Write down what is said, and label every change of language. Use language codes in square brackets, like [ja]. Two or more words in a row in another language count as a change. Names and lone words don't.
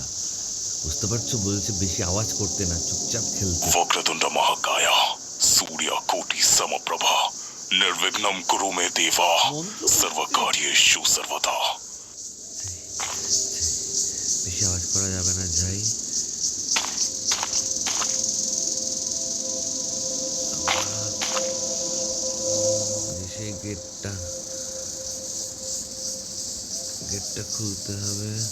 [bn] বুঝতে পারছো, বলছে বেশি আওয়াজ করতে না, চুপচাপ খেলতে। [sa] वक्रतुंड महाकाय सूर्यकोटि समप्रभा निर्विघ्नं कुरु मे देवा सर्वकार्येषु सर्वदा। [bn] বেশি আওয়াজ করা যাবে না, যাই। সেই গেটটা খুলতে হবে।